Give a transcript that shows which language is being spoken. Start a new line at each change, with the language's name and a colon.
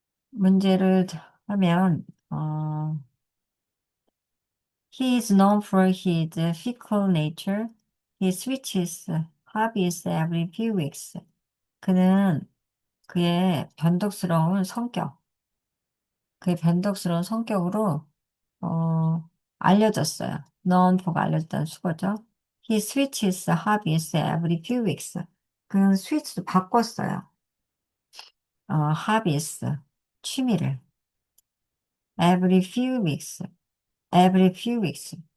Korean: 문제를 하면,
English: he is known for his fickle nature. He switches hobbies every few weeks.
Korean: 그는 그의 변덕스러운 성격, 그의 변덕스러운 성격으로, 알려졌어요. known for가 알려졌다는 수거죠.
English: He switches hobbies every few weeks.
Korean: 그는 스위치도 바꿨어요. hobbies, 취미를.
English: every few weeks, every few weeks.